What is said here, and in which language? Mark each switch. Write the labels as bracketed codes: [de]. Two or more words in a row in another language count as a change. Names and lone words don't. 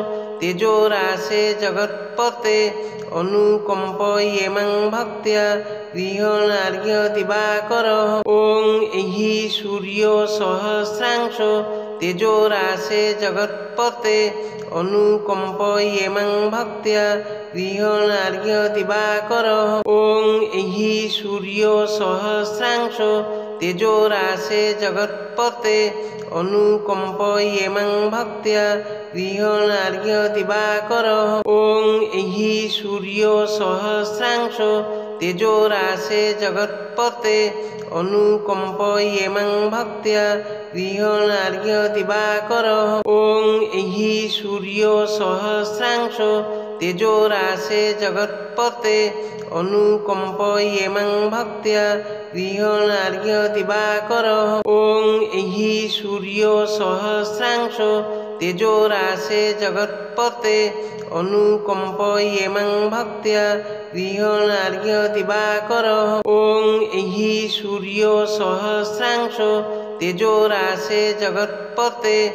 [sa] তেজোরাশে জগৎপতে অনুকম্প ইয়েমাং ভক্ত্যা গৃহণার্ঘ্য দিবাকর ওং এহি সূর্য সহস্রাংশ তেজোরাশে জগৎপতে অনুকম্প ইয়েমাং ভক্ত্যা গৃহণার্ঘ্য দিবাকর ওং এহি সূর্য সহস্রাংশ তেজোরাশে জগৎপতে অনুকম্প ইয়েমাং ভক্ত্যা গৃহণার্ঘ্য দিবাকর ওং এহি সূর্য সহস্রাংশ तेजोरासे जगत्पते अनुकंपयेमं भक्त्या गृहणार्घ्य दिवाकरः ॐ एहि सूर्यो सहस्रांशो तेजोरासे जगत्पते अनुकंपयेमं भक्त्या गृहणार्घ्य दिवाकरः ॐ एहि सूर्यो सहस्रांशो तेजोरासे जगत्पते अनुकंपयेमं भक्त्या गृहणार्घ्य दिवाकरः ॐ एहि सूर्यो सहस्रांशो तेजोरासे जगत्पते